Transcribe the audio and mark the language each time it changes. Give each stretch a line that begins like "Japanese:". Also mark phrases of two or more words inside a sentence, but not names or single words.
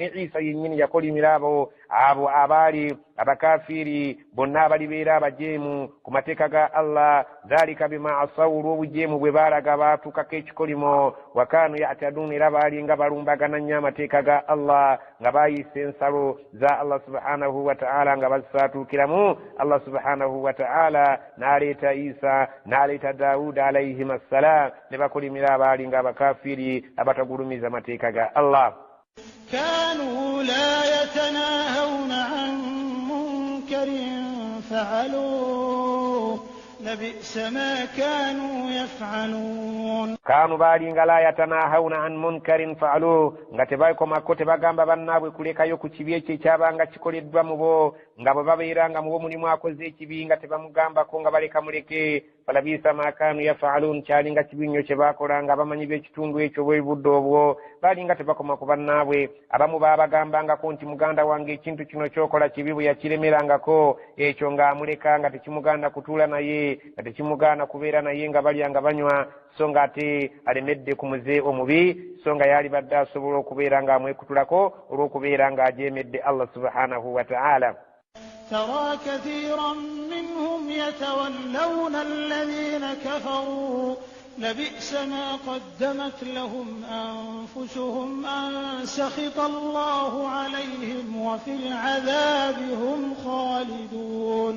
Ganda: ne Isa yennyini yakolimira abo abaali abakafiri bonna abalibeera abajeemu ku mateeka ga Allah
Arabic: ذلك بما عصوا
Ganda: olw'obujeemu bwe baalaga baatuukako ekikolimo
Arabic: وكانوا يعتدون
Ganda: era baali nga balumbagana nnyo amateeka ga Allah nga baayisa ensalo za
Arabic: الله سبحانه وتعالى
Ganda: nga bazisaatuukiramu
Arabic: الله سبحانه وتعالى
Ganda: n'aleeta Isa n'aleeta Daawuda
Arabic: عليهم السلام
Ganda: ne bakolimira abaali nga abakafiri abatagulumiza amateeka ga Allah.
Arabic: كانوا لا يتناهون عن منكر فعلوه لبئس ما كانوا يفعلون. كانوا بالي لا يتناهون عن منكر فعلوه
Ganda: nga tebakomako tebagamba bannaabwe kulekayo ku kibi ekyo ekyabanga kikoleddwa mu bo nga bwe babeera nga mu bo mulimu akoze ekibi nga tebamugambako nga baleka muleke
Arabic: فلبئس ما كانوا يفعلون
Ganda: kyali nga kibi nnyo kye baakola nga bamanyi b'ekitundu ekyo bwebudde obwo baali nga tebakoma ku bannaabwe abamu baabagambangako nti muganda wange ekintu kino kyokola kibi bwe yakiremerangako ekyo ng'amuleka nga tekimuganda kutuula naye nga tekimugaana kubeera naye nga balya nga banywa so nga ate alemedde ku muze omubi so nga yaali badde asobola okubeera ng'amwekutulako olw'okubeera ng'ajeemedde
Arabic: الله سبحانه وتعالى. ترى كثيرا منهم يتولون الذين كفروا لبئس ما قدمت لهم أنفسهم أن سخط الله عليهم وفي العذاب هم خالدون.